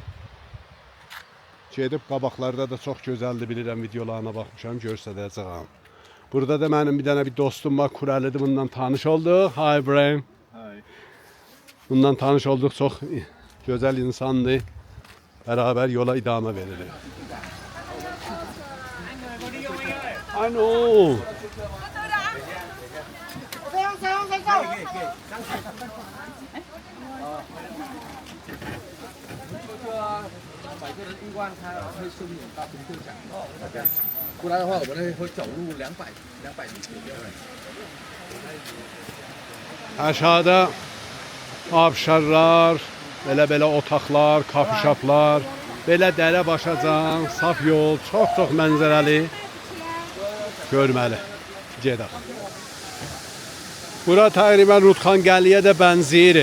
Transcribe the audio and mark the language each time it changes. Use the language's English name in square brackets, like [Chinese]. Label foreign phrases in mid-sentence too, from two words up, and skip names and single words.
[Azerbaijani] Gedib qabaqlarda da çox gözəldir, bilirəm videolarına baxmışam, göstərəcəm. Burada da mənim bir dənə bir dostum var, Kurəlidir, bundan tanış olduq. [English] Hi Ibrahim. Hi. [Azerbaijani] Bundan tanış olduq, çox gözəl insandır. [Turkish] Beraber yola idame verilir. [English] I know. [Chinese] 摆渡的运冠，它会顺利到停车场。过来的话，我们会走路200米左右。 [Azerbaijani] Aşağıda abşarlar, belə otaqlar, kafişaplar, belə dərə başacan, saf yol, çox mənzərəli, görməli. Gedək. Bura təqribən Rudxangəliyə də bənzəyir.